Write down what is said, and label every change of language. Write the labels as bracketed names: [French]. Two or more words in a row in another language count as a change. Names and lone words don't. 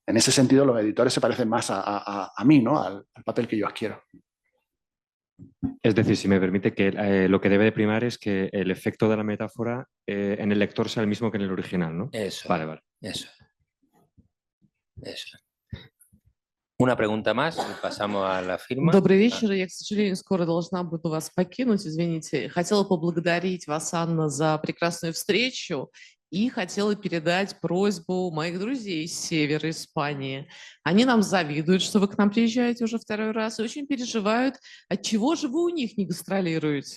[Spanish] En ese sentido los editores se parecen más a mí, ¿no? Al papel que yo adquiero. Es decir, si me permite, que lo que debe de primar es que el efecto de la metáfora en el lector sea el mismo que en el original, ¿no? Eso. Vale. Eso. Una pregunta más y pasamos a la firma. [Russian] Добрый вечер. Я, к сожалению, скоро должна буду вас покинуть, извините. Хотела поблагодарить вас, Анна, за прекрасную встречу и хотела передать просьбу моих друзей с севера Испании. Они нам завидуют, что вы к нам приезжаете уже второй раз, и очень переживают, отчего же вы у них не гастролируете.